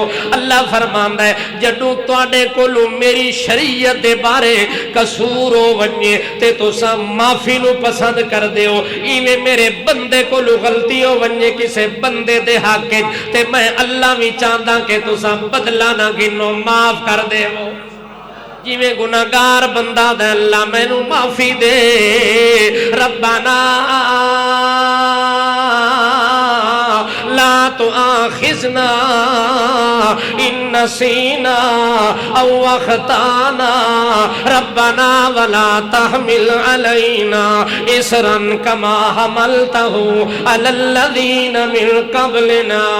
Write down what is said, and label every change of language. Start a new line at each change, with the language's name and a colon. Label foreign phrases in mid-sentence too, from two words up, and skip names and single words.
Saraiki: اللہ فرماندا ہے جدوں تواڈے کولوں میری شریعت دے بارے قصور ہو ونجے تے تساں معافی نو پسند کردے ہو. ایویں میرے بندے کولوں غلطی ہو ونجے کسے بندے دے حق تے میں اللہ وی چاہندا کہ تساں بدلہ نہ گنو، معاف کر دے ہو. جیویں گناہگار بندہ دے اللہ مینوں معافی دے.
Arabic: ربنا لا تؤاخذنا ان نسینا او اخطانا ربنا ولا تحمل علينا اسرا كما حملته على الذين من قبلنا